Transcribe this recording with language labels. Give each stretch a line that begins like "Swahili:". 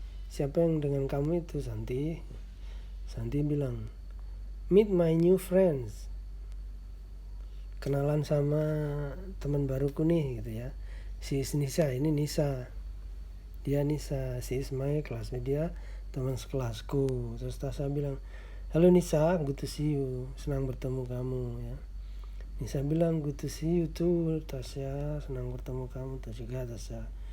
Indonesian: Siapa yang dengan kamu itu, Santi?
English: Santi bilang, meet my new friends.
Indonesian: Kenalan sama teman baruku nih gitu ya. Si Nisa, ini Nisa. Dia Nisa,
English: si is my classmate,
Indonesian: dia teman sekelasku. Terus Tasha bilang, halo Nisa,
English: good to see you.
Indonesian: Senang bertemu kamu ya.
English: Nisa bilang, good to see you too, Tasha.
Indonesian: Senang bertemu kamu tuh juga, Tasha.